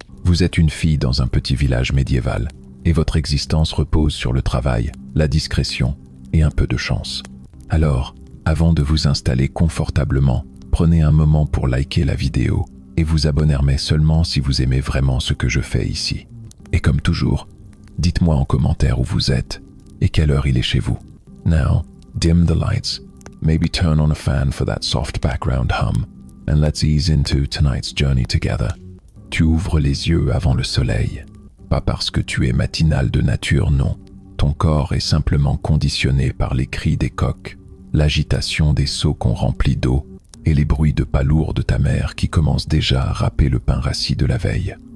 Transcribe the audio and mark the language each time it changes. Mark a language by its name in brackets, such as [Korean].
[French] Vous êtes une fille dans un petit village médiéval, et votre existence repose sur le travail, la discrétion et un peu de chance. Alors, avant de vous installer confortablement, prenez un moment pour liker la vidéo et vous abonner mais seulement si vous aimez vraiment ce que je fais ici. Et comme toujours, dites-moi en commentaire où vous êtes et quelle heure il est chez vous. [English] Now, dim the lights, maybe turn on a fan for that soft background hum, and let's ease into tonight's journey together. [French] Tu ouvres les yeux avant le soleil, pas parce que tu es matinal de nature, non. Ton corps est simplement conditionné par les cris des coqs, l'agitation des seaux qu'on remplit d'eau et les bruits de pas lourds de ta mère qui commencent déjà à râper le pain rassis de la veille.